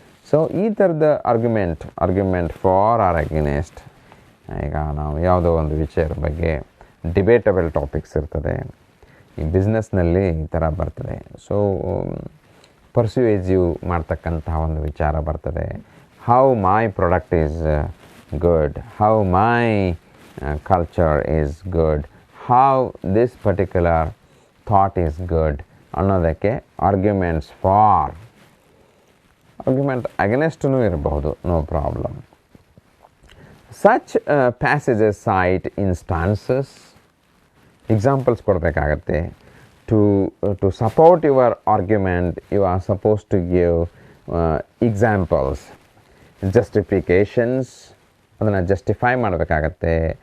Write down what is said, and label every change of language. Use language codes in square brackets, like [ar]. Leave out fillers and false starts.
[en] so [kn] ಈ ಥರದ [en] Argument for or against. [kn] ಈಗ ನಾವು ಯಾವುದೋ ಒಂದು ವಿಷಯದ ಬಗ್ಗೆ ಡಿಬೇಟಬಲ್ ಟಾಪಿಕ್ಸ್ ಇರ್ತದೆ. ಈ ಬಿಸ್ನೆಸ್ನಲ್ಲಿ ಈ ಥರ ಬರ್ತದೆ. ಸೊ ಪರ್ಸುವೇಸಿವ್ ಮಾಡ್ತಕ್ಕಂತಹ ಒಂದು ವಿಚಾರ ಬರ್ತದೆ. [en] how my product is good, how my culture is good, how this particular thought is good [kn] ಅನ್ನೋದಕ್ಕೆ [en] arguments for, argument ಅಗೇನೆಸ್ಟ್ನೂ [kn] ಇರಬಹುದು, [en] No problem. Such passages cite instances, examples [kn] ಕೊಡಬೇಕಾಗತ್ತೆ. [en] to support your argument you are suppose to give examples, justifications, [kn] ಅದನ್ನು justify ಮಾಡಬೇಕಾಗತ್ತೆ.